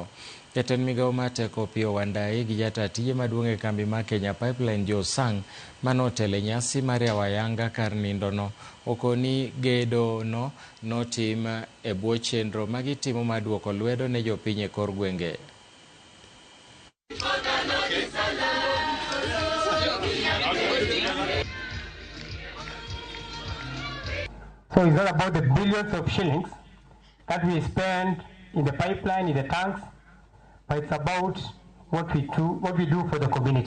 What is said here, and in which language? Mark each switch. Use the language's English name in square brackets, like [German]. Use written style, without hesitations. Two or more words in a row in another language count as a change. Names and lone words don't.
[Luo (Kenya and Tanzania)] Jatend migawo mar teko Opiyo Wandayi gi jataa tije maduong' e kambi mar Kenya Pipeline Jo Sang manotelo nyasi mar yawo ayanga kar nindono okoni gedo no notim e bwo chenro magitimo mar duoko lwedo ne jopiny e kor gwenge. [English] So it's not about the billions of shillings that we spend in the pipeline, in the tanks, but it's about what we do for the community.